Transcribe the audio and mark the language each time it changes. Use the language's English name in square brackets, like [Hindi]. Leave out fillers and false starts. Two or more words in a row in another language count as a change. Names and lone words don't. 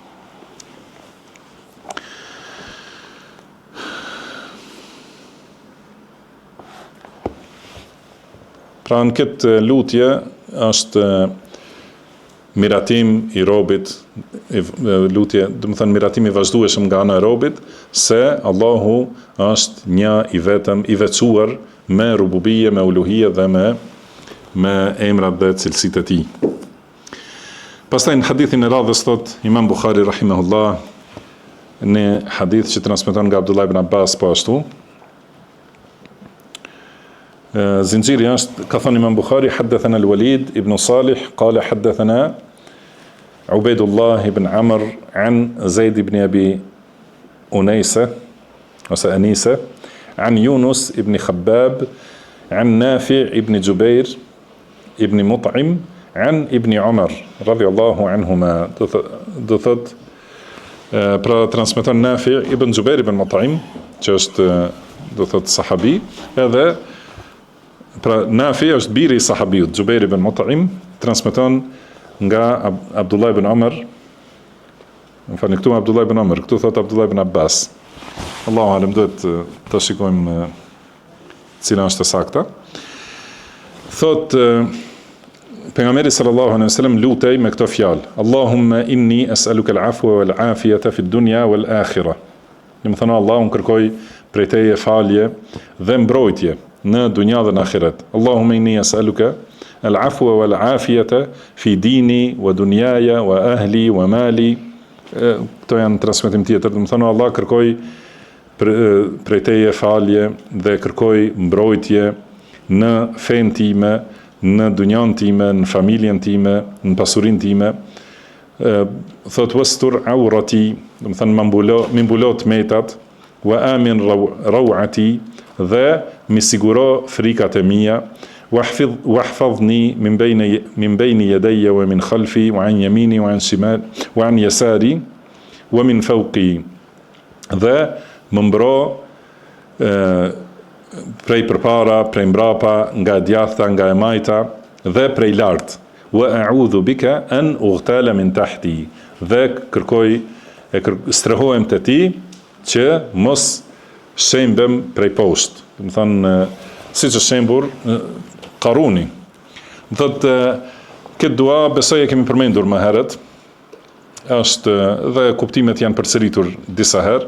[Albanian] Pra në këtë lutje është miratim i robit, lutje, do të thënë miratim i vazhdueshëm nga ana e robit, se Allahu është një i vetëm, i veçuar me rububie, me uluhie dhe me emrat dhe cilësitë e tij. Pastaj në hadithin e radhës thot Imam Buhari rahimahullah, në hadith që transmeton nga Abdullah ibn Abbas po ashtu, zinxhiri është, ka thënë [Arabic] Imam Buhari, حدثنا الوليد بن صالح قال حدثنا عبيد الله بن عمرو عن زيد بن أبي أنيسة ose أنيسة عن يونس بن خباب عن نافع بن جبير بن مطعم عن ابن عمر رضي الله عنهما. [Albanian] Do thot pra transmeton Nafi' ibn Jubair ibn Mut'im, që është do thot sahabi, edhe Pra Nafi është biri i sahabiut Jubair ibn Mut'im, transmeton nga Abdullah ibn Umar. Më falni, këtu Abdullah ibn Umar, këtu thot Abdullah ibn Abbas. [Arabic] الله أعلم, [Albanian] duhet të shikojmë cila është e sakta. Thot pejgamberi [Arabic] صلى الله عليه وسلم [Albanian] lutej me këto fjalë: [Arabic] اللهم إني أسألك العفو والعافية في الدنيا والآخرة. [Albanian] Do të thonë, Allahu kërkoj prej teje falje dhe mbrojtje në dunja dhe në ahiret. [Arabic] اللهم إني أسألك العفو والعافية في ديني ودنياي وأهلي ومالي. [Albanian] Këto janë transmetim tjetër. Do të thonë, Allah kërkoj prej teje falje dhe kërkoj mbrojtje në fen time, në dunjan time, në familjen time, në pasurin time. [Arabic] Thot واستر عوراتي, [Albanian] do të thënë më mbulo tmetat, [Arabic] وآمن روعاتي, [Albanian] dhe mi siguro frikat e mia, [Arabic] واحفظني من بين يدي ومن خلفي وعن يميني وعن شمال وعن يساري ومن فوقي, [Albanian] dhe më mbro prej përpara, prej mbrapa, nga djathta, nga e majta, dhe prej lart. [Arabic] وأعوذ بك أن أغتال من تحتي, [Albanian] dhe strehohem te ti që mos shembem prej poshtë. Do të thonë, siç është shembur Qaruni. Do thotë, këtë dua besoj e kemi përmendur më herët. Është dhe kuptimet janë përsëritur disa herë.